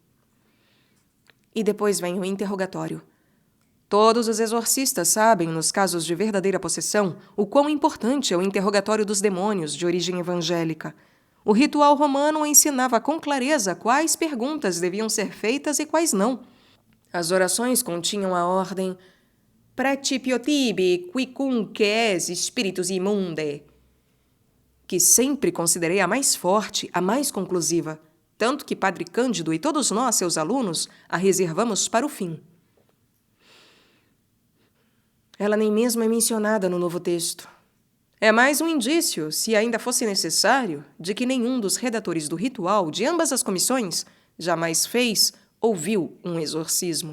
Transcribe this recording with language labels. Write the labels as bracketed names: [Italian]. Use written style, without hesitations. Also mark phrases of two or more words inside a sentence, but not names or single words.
[Portuguese] E depois vem o interrogatório. Todos os exorcistas sabem, nos casos de verdadeira possessão, o quão importante é o interrogatório dos demônios de origem evangélica. O ritual romano ensinava com clareza quais perguntas deviam ser feitas e quais não. As orações continham a ordem: [Latin] Praecipio tibi quicunque es spiritus immunde, [Portuguese] que sempre considerei a mais forte, a mais conclusiva, tanto que Padre Cândido e todos nós, seus alunos, a reservamos para o fim. Ela nem mesmo é mencionada no novo texto. É mais um indício, se ainda fosse necessário, de que nenhum dos redatores do ritual de ambas as comissões jamais fez ou viu um exorcismo.